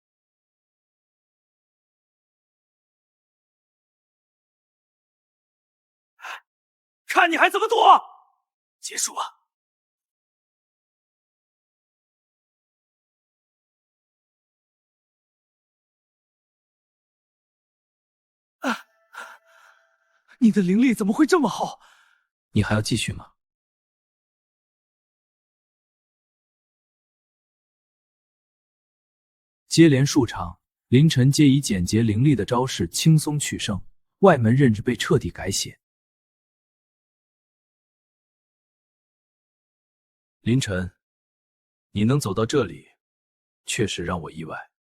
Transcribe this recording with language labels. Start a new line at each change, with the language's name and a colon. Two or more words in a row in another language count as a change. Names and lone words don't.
Chinese: 看你还怎么躲！结束了。你的灵力怎么会这么好？你还要继續嗎？接連數場，林晨皆以簡潔凌厲的招式輕鬆取勝，外門認知被徹底改寫。林晨，你能走到這裡，確實讓我意外。